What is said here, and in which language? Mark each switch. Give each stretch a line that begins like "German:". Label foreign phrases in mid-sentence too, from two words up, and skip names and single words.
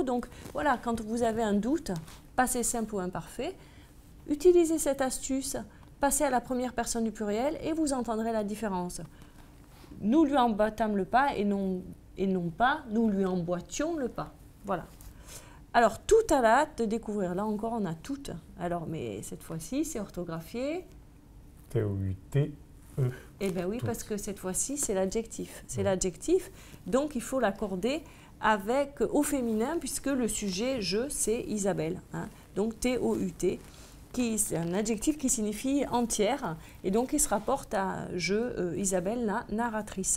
French: Donc, voilà, quand vous avez un doute, passé simple ou imparfait, utilisez cette astuce, passez à la première personne du pluriel et vous entendrez la différence. Nous lui emboîtâmes le pas et non pas nous lui emboîtions le pas. Voilà. Alors, tout à la hâte de découvrir. Là encore, on a toutes. Alors, mais cette fois-ci, c'est orthographié. T-O-U-T-E. Eh bien oui, parce que cette fois-ci, c'est l'adjectif. C'est l'adjectif, donc il faut l'accorder au féminin, puisque le sujet « je », c'est Isabelle. Donc T-O-U-T, c'est un adjectif qui signifie entière, et donc il se rapporte à « je », Isabelle, la narratrice.